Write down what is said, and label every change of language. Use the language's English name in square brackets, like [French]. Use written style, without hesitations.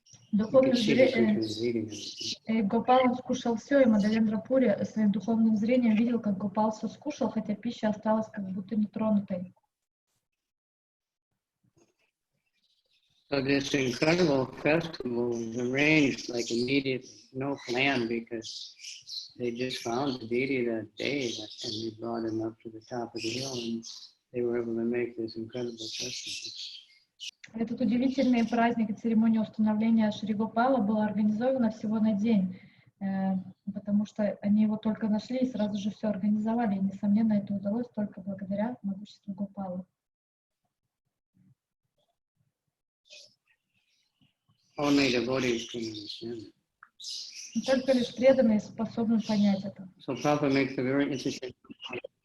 [Russian] Духовным зрением Гопал скушал все, и Мадхавендра Пури своим духовным зрением видел, как Гопал все скушал, хотя пища осталась как будто нетронутой. [English] So this incredible festival was arranged like immediately, no plan, because they just found the deity that day, and we brought him up to the top of the hill, and they were able to make this incredible festival. [Russian] Этот удивительный праздник и церемония установления Шри Гопала была организована всего на день, потому что они его только нашли и сразу же все организовали. И, несомненно, это удалось только благодаря могуществу Гопала. [English] Only devotees can understand. [Russian] Только лишь преданные способны понять это. [English] So Prabhupada makes a very interesting point.